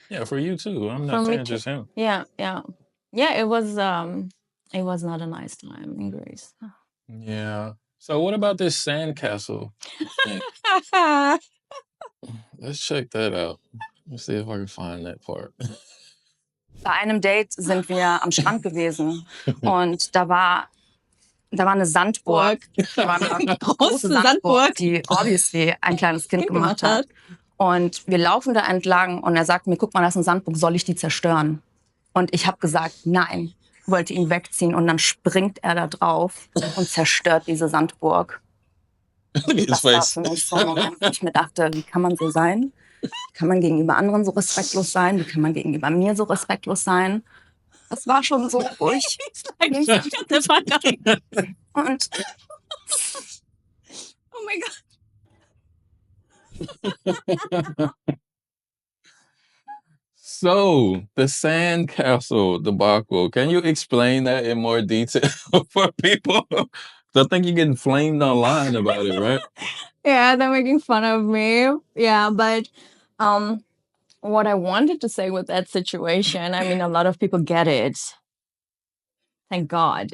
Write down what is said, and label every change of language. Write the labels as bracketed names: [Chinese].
[English] Yeah, for you too. I'm not saying just him. Yeah. It was not a nice time in Greece. Yeah. So what about this Sandcastle? Let's check that out. Let's see if I can find that part. [German] Bei einem Date sind wir am Strand gewesen und da war eine Sandburg. Da war eine große Sandburg, die [English] obviously [German] ein kleines Kind gemacht hat. Und wir laufen da entlang und er sagt mir, guck mal, das ist eine Sandburg, soll ich die zerstören? Und ich habe gesagt, nein, wollte ihn wegziehen und dann springt er da drauf und zerstört diese Sandburg. Das war für mich so ein Moment, wo ich mir dachte, wie kann man so sein? Wie kann man gegenüber anderen so respektlos sein? Wie kann man gegenüber mir so respektlos sein? Das war schon so, wo ich und oh mein Gott. [English] So, the Sandcastle debacle, can you explain that in more detail for people? I think you're getting flamed online about it, right? Yeah, they're making fun of me. Yeah, but what I wanted to say with that situation, I mean, a lot of people get it. Thank God.